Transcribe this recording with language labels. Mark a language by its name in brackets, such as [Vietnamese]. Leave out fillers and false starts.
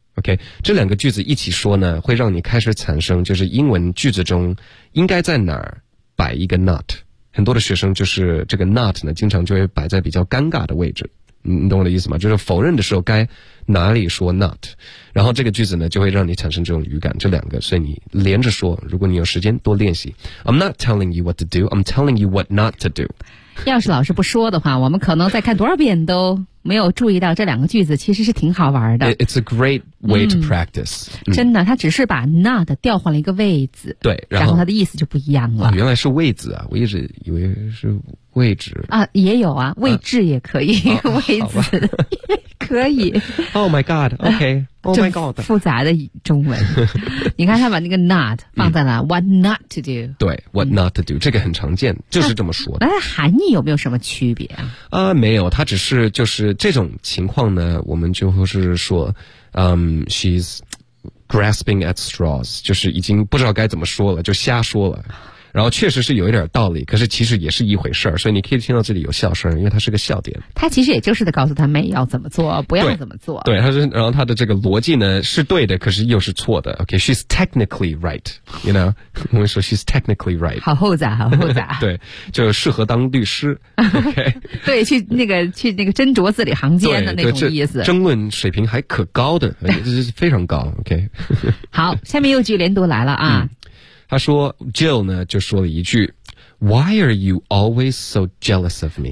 [Chinese] OK， 这两个句子一起说呢，会让你开始产生就是英文句子中应该在哪儿摆一个 not。很多的学生就是这个 not 呢经常就会摆在比较尴尬的位置，你懂我的意思吗？就是否认的时候该哪里说 not， 然后这个句子呢就会让你产生这种语感，这两个，所以你连着说，如果你有时间多练习。 [English] I'm not telling you what to do, I'm telling you what not to do。 [Chinese] 要是老师不说的话，我们可能再看多少遍都没有注意到这两个句子其实是挺好玩的。 [English] It's a great way to practice、 [Chinese] 真的，他只是把 not 调换了一个位置，对，然后他的意思就不一样了、啊、原来是位置啊，我一直以为是位置啊，也有啊，位置也可以、啊、位置、哦可以。 [English] Oh my God, OK. Oh my God. [Chinese] 复杂的中文。你看他把那个 not 放在了 [English] what not to do。 [Chinese] 对 , [English] what not to do,、 [Chinese] 这个很常见，就是这么说的。那它含义有没有什么区别啊？没有，它只是就是这种情况呢，我们就是说 [English] she's grasping at straws, [Chinese] 就是已经不知道该怎么说了，就瞎说了。然后确实是有一点道理，可是其实也是一回事儿，所以你可以听到这里有笑声，因为它是个笑点。他其实也就是在告诉他妹要怎么做，不要怎么做。对，他说，然后他的这个逻辑呢是对的，可是又是错的。 [English] OK, she's technically right, you know, [Chinese] 我们说 [English] she's technically right。 [Chinese] 好厚杂，好厚杂。对，就适合当律师。OK, 对，去那个斟酌字里行间的那种意思。争论水平还可高的，这是非常高。 OK, 好，下面又句连读来了啊。他说 Jill 呢就说了一句 [English] Why are you always so jealous of me?